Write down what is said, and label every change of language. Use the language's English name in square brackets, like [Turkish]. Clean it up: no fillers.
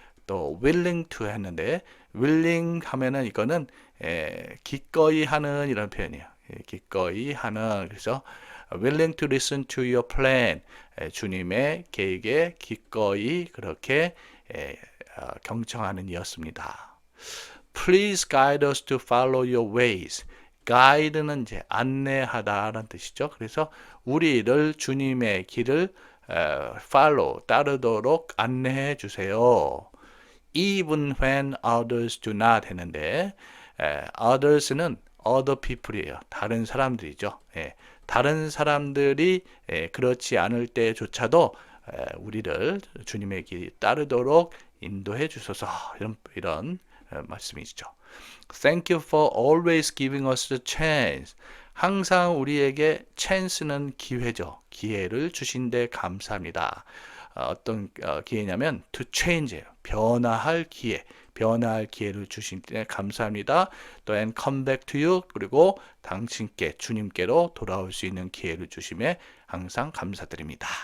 [Korean] 또 willing to 했는데 willing 하면은 이거는 기꺼이 하는 이런 표현이에요. 기꺼이 하는 그래서 [English] willing to listen to your plan [Korean] 주님의 계획에 기꺼이 그렇게 경청하는 이었습니다. [English] Please guide us to follow your ways. [Korean] guide는 이제 안내하다라는 뜻이죠. 그래서 우리를 주님의 길을 follow 따르도록 안내해 주세요. [English] Even when others do not [Korean] 했는데 others는 other people이에요. 다른 사람들이죠. 다른 사람들이 그렇지 않을 때조차도 우리를 주님의 길 따르도록 인도해 주소서 이런 말씀이죠. [English] Thank you for always giving us the chance. [Korean] 항상 우리에게 chance는 기회죠. 기회를 주신데 감사합니다. 어떤 기회냐면 to change예요. 변화할 기회. 변화할 기회를 주신 데 감사합니다. 또 [English] and come back to you [Korean] 그리고 당신께 주님께로 돌아올 수 있는 기회를 주심에 항상 감사드립니다.